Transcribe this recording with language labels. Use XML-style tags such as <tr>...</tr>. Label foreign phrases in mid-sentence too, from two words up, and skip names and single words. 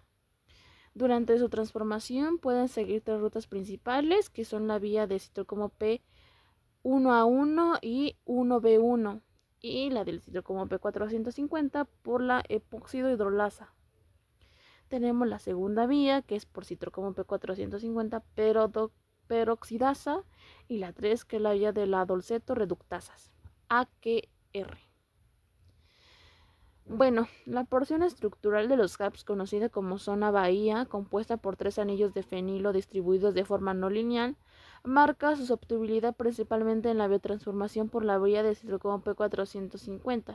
<es>Durante su transformación pueden seguir tres rutas principales, que son la vía de citocromo P1A1 y 1B1, y la del citocromo P450 por la epóxido hidrolasa. Tenemos la segunda vía, que es por citocromo P450 peroxidasa, y la 3, que es la vía de la dolceto reductasas, AQR. Bueno, la porción estructural de los CAPs, conocida como zona bahía, compuesta por 3 anillos de fenilo distribuidos de forma no lineal, marca su susceptibilidad principalmente en la biotransformación por la vía de citocromo P450.</es>